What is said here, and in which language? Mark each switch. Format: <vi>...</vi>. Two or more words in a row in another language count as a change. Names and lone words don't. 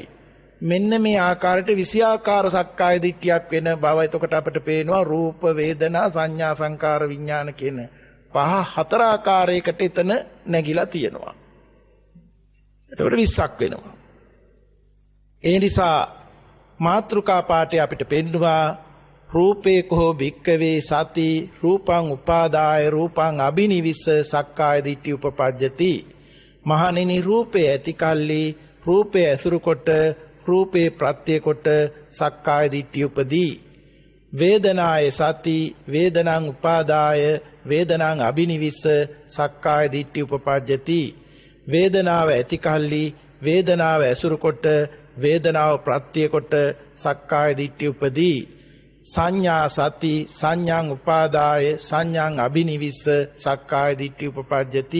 <si>මෙන්න මේ ආකාරයට 20 ආකාර සක්කාය දිට්ඨියක් වෙන බව එතකොට අපිට පේනවා රූප වේදනා සංඥා සංකාර විඥාන කියන පහ හතර ආකාරයකට එතන නැగిලා තියෙනවා. එතකොට 20ක් වෙනවා. ඒ නිසා මාත්‍රිකා පාඨය අපිට පෙන්නවා</si> <pi>රූපේ කෝ භික්කවේ සති රූපං උපාදාය රූපං අබිනිවිස සක්කාය දිට්ඨි උපපජ්ජති.</pi> <si>මහණෙනි රූපේ ඇති කල්ලි රූපේ ඇසුරු කොට රූපේ ප්‍රත්‍ය කොට සක්කාය දිට්ඨිය උපදී.</si> <pi>වේදනාය සති වේදනං උපාදාය වේදනං අබිනිවිස සක්කාය දිට්ඨිය උපපජ්ජති.</pi> <si>වේදනාව ඇති කල්ලි වේදනාව ඇසුරු කොට වේදනාව ප්‍රත්‍ය කොට සක්කාය දිට්ඨිය උපදී.</si> <pi>සංඥා සති සංඥාං උපාදාය සංඥාං අබිනිවිස සක්කාය දිට්ඨිය උපපජ්ජති.</pi>